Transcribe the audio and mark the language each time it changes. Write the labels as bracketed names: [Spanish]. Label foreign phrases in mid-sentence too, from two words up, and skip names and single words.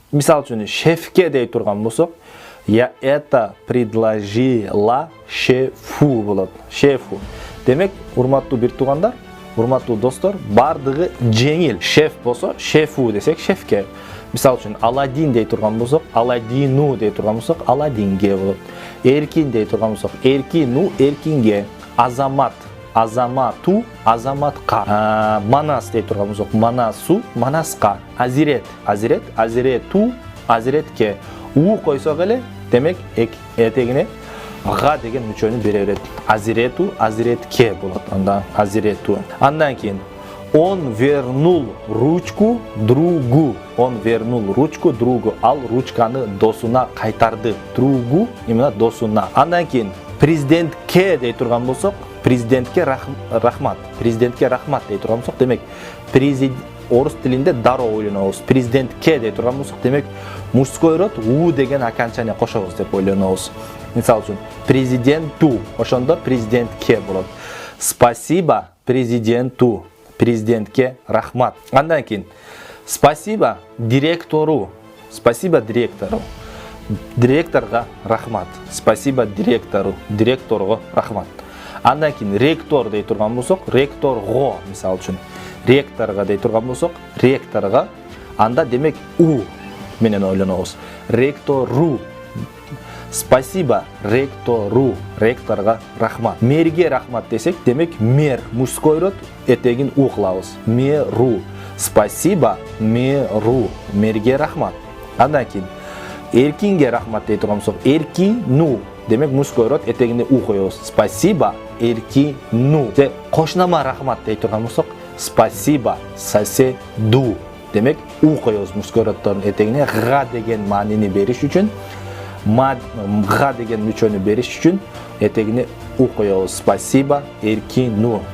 [Kyrgyz] Мисал үчүн шефке дей турган болсок, [Russian] я это предложила шефу болот. Шефу. [Kyrgyz] Демек, урматтуу бир туугандар, урматтуу достор, бардыгы жеңил. Шеф болсо, шефу десек шефке. Мисал үчүн Аладдин дей турган болсок, Аладдину дей турган болсок, Аладдинге болот. Эркин дей турган болсок, Эркину, Эркинге. Азамат, Азамату, Азаматка. Манас дей турган болсок, Манасу, Манаска. Азирет, Азирет, Азирету, Азиретке. У койсок эле, демек этегине га деген мүчөнү бере берет. Азирету, Азиретке болот. Анда Азирету. Андан кийин [Russian] он вернул ручку другу. Он вернул ручку другу. [Kyrgyz] Ал ручканы досуна кайтарды. [Russian] Другу именно досуна. [Kyrgyz] Андан кийин президентке дей турган болсок, президентке рахмат. Президентке рахмат дей турган болсок, демек орус тилинде дароо ойлонобуз. Президентке дей турган болсок, демек [Russian] мужской род [Kyrgyz] у деген окончание кошобуз деп ойлонобуз. Мисал үчүн президенту, ошондо президентке болот. [Russian] Спасибо президенту. [Kyrgyz] Президентке рахмат. Андан кийин [Russian] спасибо директору. Спасибо директору. [Kyrgyz] Директорга рахмат. [Russian] Спасибо директору. [Kyrgyz] Директорго рахмат. Андан кийин ректор дей турган болсок, ректорго, мисал үчүн ректорга дей турган болсок, ректорга, анда демек у менен ойлонобуз. [Russian] Ректору. Спасибо ректору. [Kyrgyz] Ректорга рахмат. Мерге рахмат десек, демек мер [Russian] мужской род, [Kyrgyz] этегин у кылабыз. [Russian] Меру. Спасибо меру. [Kyrgyz] Мерге рахмат. Андан кийин эркинге рахмат дей турган болсок, эркину. Демек [Russian] мужской род, [Kyrgyz] этегине у коебуз. [Russian] Спасибо эркину. [Kyrgyz] Же кошунама рахмат дей турган болсок, [Russian] спасибо соседу. [Kyrgyz] Демек у коебуз мужской роддордун этегине га деген маанини бериш үчүн, га деген мүчөнү бериш үчүн этегине у коебуз. [Russian] Спасибо эркину.